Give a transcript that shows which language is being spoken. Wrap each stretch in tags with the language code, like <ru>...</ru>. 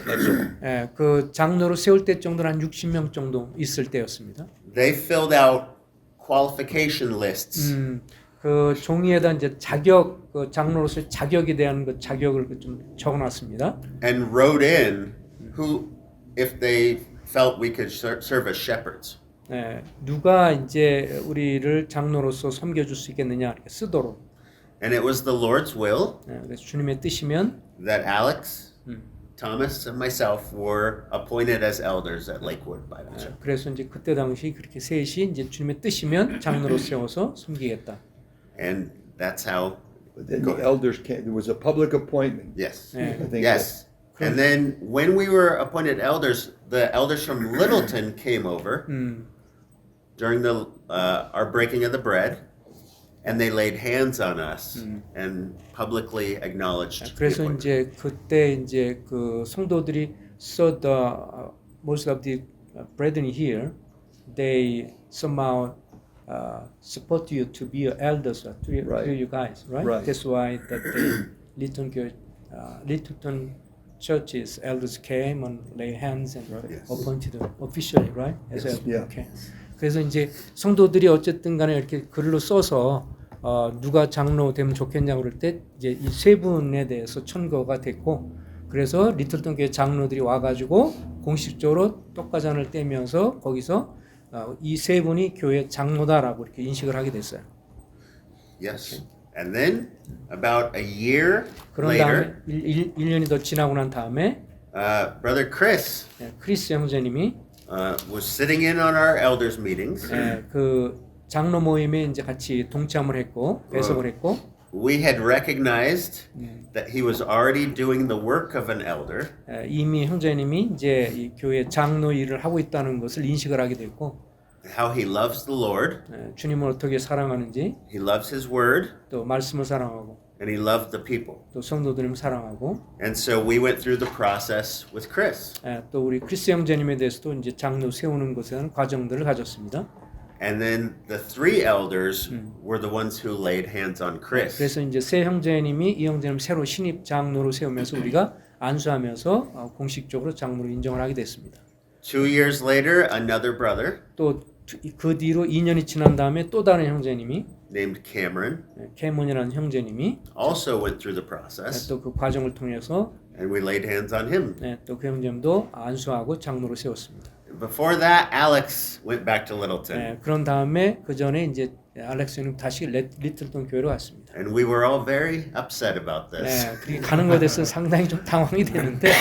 <en>That's all.</en> <ko>그 장로로 세울 때 정도는 한 60명 정도 있을 때였습니다.</ko> <en>they filled out qualification lists.</en> <ko>그 종이에다 이제 자격 그 장로로서의 자격에 대한 그 자격을 좀 적어놨습니다.</ko> <en>And wrote in who, if they felt we could serve as shepherds.</en> <ko>누가 이제 우리를 장로로서 섬겨줄 수 있겠느냐 이렇게 쓰도록.</ko> <en>And it was the Lord's will</en> <ko>그래서 주님의 뜻이면</ko> <en>that Alex, Thomas, and myself were appointed as elders at Lakewood Bible Church.</en> <ko>그래서 이제 그때 당시 그렇게 셋이 이제 주님의 뜻이면 장로로 세워서 섬기겠다.</ko> <en>And that's how. But then the elders came. There was a public appointment. Yes. I think Yes. And then when we were appointed elders, the elders from Littleton came over during the our breaking of the bread, and they laid hands on us and publicly acknowledged.</en> <ko>그래서</ko> <en>the appointment.</en> <ko>이제 그때 이제 그 성도들이</ko> <en>so the most of the brethren here they somehow support you to be elders to you guys, right? Right. That's why that the Littleton churches elders came and lay hands and appointed them officially, right? As Yes. Yeah. okay.</en> <ko>그래서 이제 성도들이 어쨌든 간에 이렇게 글로 써서 누가 장로 되면 좋겠냐고 그럴 때 이제 이 세 분에 대해서 천거가 됐고 그래서 리틀턴 교회 장로들이 와가지고 공식적으로 똑가잔을 떼면서 거기서 이 세 분이 교회 장로다라고 이렇게 인식을 하게 됐어요.</ko> <en>Yes. And then about a year</en> <ko>그런 다음에</ko> <en>later,</en> <ko>1년이 더 지나고 난 다음에</ko> <en>Brother Chris</en> <ko>크리스 형제님이</ko> <en>was sitting in on our elders meetings.</en> <ko>그 장로 모임에 이제 같이 동참을 했고 배석을 했고</ko> <en>We had recognized that he was already doing the work of an elder.</en> <ko>이미 형제님이 이제 이 교회 장로 일을 하고 있다는 것을 인식을 하게 됐고</ko> <en>How he loves the Lord,</en> <ko>주님을 어떻게 사랑하는지</ko> <en>he loves his word,</en> <ko>또 말씀을 사랑하고</ko> <en>and he loved the people.</en> <ko>또 성도들을 사랑하고</ko> <en>And so we went through the process with Chris.</en> <ko>또 우리 크리스 형제님에 대해서도 이제 장로 세우는 것에 대한 과정들을 가졌습니다.</ko> <en>And then the three elders were the ones who laid hands on Chris.</en> <ko>그래서 이제 세 형제님이 이 형제님 새로 신입 장로로 세우면서 우리가 안수하면서 공식적으로 장로로 인정을 하게 됐습니다.</ko> <en>2 years later, another brother</en> <ko>또 그 뒤로 2년이 지난 다음에 또 다른 형제님이</ko> <en>named Cameron</en> <ko>캐몬이라는 형제님이</ko> <en>also went through the process,</en> <ko>또 그 과정을 통해서</ko> <en>and we laid hands on him.</en> <ko>또 그 형제님도 안수하고 장로로 세웠습니다.</ko> <en>Before that, Alex went back to Littleton,</en> <ko>그런 다음에 그 전에 이제 알렉스 형님 다시 리틀턴 교회로 왔습니다.</ko> <en>and we were all very upset about this.</en> <ko>그렇게 가는 것에 대해서 상당히 좀 당황이 되는데</ko>